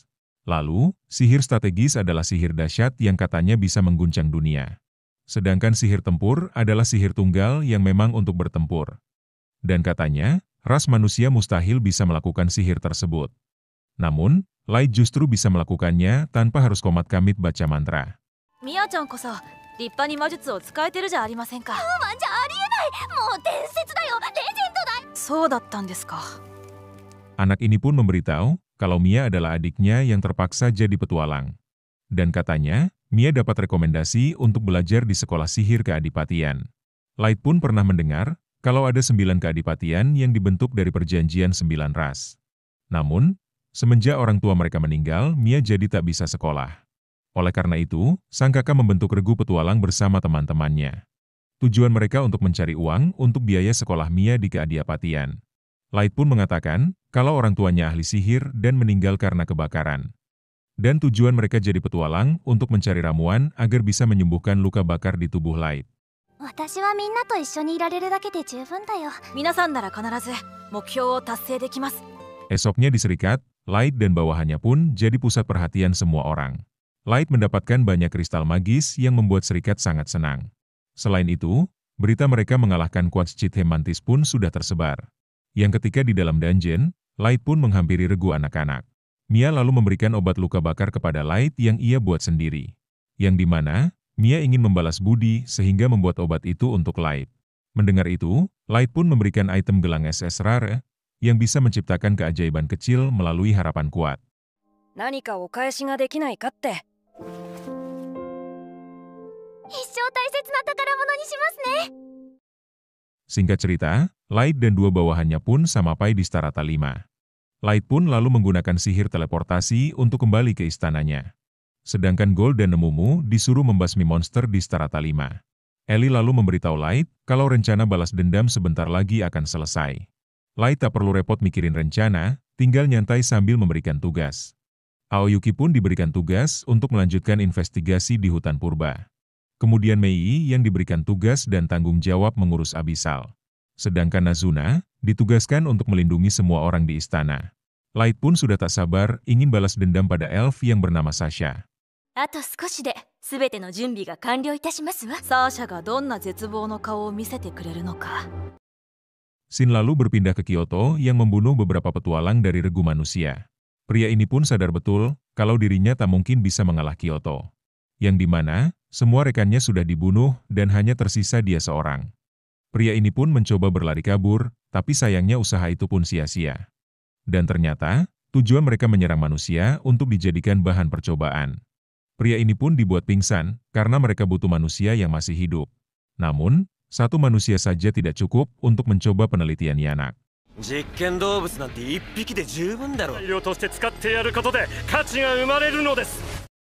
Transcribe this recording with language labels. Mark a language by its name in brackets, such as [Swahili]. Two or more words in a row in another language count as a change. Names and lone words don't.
[Indonesian] Lalu, sihir strategis adalah sihir dahsyat yang katanya bisa mengguncang dunia. Sedangkan sihir tempur adalah sihir tunggal yang memang untuk bertempur. Dan katanya, ras manusia mustahil bisa melakukan sihir tersebut. Namun, Light justru bisa melakukannya tanpa harus komat kamit baca mantra. [Japanese] Mia-chan koso, 立派に魔術を使えてるじゃありませんか。じゃありえない。もう伝説だよ。レジェンドだ。そうだったんですか。 [Indonesian] Anak ini pun memberitahu kalau Mia adalah adiknya yang terpaksa jadi petualang. Dan katanya, Mia dapat rekomendasi untuk belajar di sekolah sihir keadipatian. Light pun pernah mendengar kalau ada 9 keadipatian yang dibentuk dari perjanjian 9 ras. Namun, semenjak orang tua mereka meninggal, Mia jadi tak bisa sekolah. Oleh karena itu, sang kakak membentuk regu petualang bersama teman-temannya. Tujuan mereka untuk mencari uang untuk biaya sekolah Mia di keadipatian. Light pun mengatakan kalau orang tuanya ahli sihir dan meninggal karena kebakaran. Dan tujuan mereka jadi petualang untuk mencari ramuan agar bisa menyembuhkan luka bakar di tubuh Light. [Japanese] 私はみんなと一緒にいられるだけで十分だよ。皆さんなら必ず目標を達成できます。 [Indonesian] Esoknya di Serikat, Light dan bawahannya pun jadi pusat perhatian semua orang. Light mendapatkan banyak kristal magis yang membuat Serikat sangat senang. Selain itu, berita mereka mengalahkan Quatschithe Mantis pun sudah tersebar. Yang ketika di dalam dungeon, Light pun menghampiri regu anak-anak. Mia lalu memberikan obat luka bakar kepada Light yang ia buat sendiri. Yang dimana, Mia ingin membalas budi sehingga membuat obat itu untuk Light. Mendengar itu, Light pun memberikan item gelang SS Rare yang bisa menciptakan keajaiban kecil melalui harapan kuat. [Japanese] 何かお返しができないかって。一生大切な宝物にしますね。 [Indonesian] Singkat cerita, Light dan dua bawahannya pun sampai di Starata 5. Light pun lalu menggunakan sihir teleportasi untuk kembali ke istananya. Sedangkan Gold dan Nemumu disuruh membasmi monster di Starata 5. Ellie lalu memberitahu Light kalau rencana balas dendam sebentar lagi akan selesai. Light tak perlu repot mikirin rencana, tinggal nyantai sambil memberikan tugas. Aoyuki pun diberikan tugas untuk melanjutkan investigasi di hutan purba. Kemudian Mei yang diberikan tugas dan tanggung jawab mengurus Abyssal. Sedangkan Nazuna ditugaskan untuk melindungi semua orang di istana. Light pun sudah tak sabar ingin balas dendam pada elf yang bernama Sasha. [Japanese] あと少しで全ての準備が完了いたしますわ。サーシャがどんな絶望の顔を見せてくれるのか。 [Indonesian] Shin lalu berpindah ke Kyoto yang membunuh beberapa petualang dari regu manusia. Pria ini pun sadar betul kalau dirinya tak mungkin bisa mengalah Kyoto. Yang dimana semua rekannya sudah dibunuh dan hanya tersisa dia seorang. Pria ini pun mencoba berlari kabur, tapi sayangnya usaha itu pun sia-sia. Dan ternyata, tujuan mereka menyerang manusia untuk dijadikan bahan percobaan. Pria ini pun dibuat pingsan karena mereka butuh manusia yang masih hidup. Namun, satu manusia saja tidak cukup untuk mencoba penelitian Yanak. [Japanese] 実験動物なんて1匹で十分だろう。材料として使ってやることで価値が生まれるのです。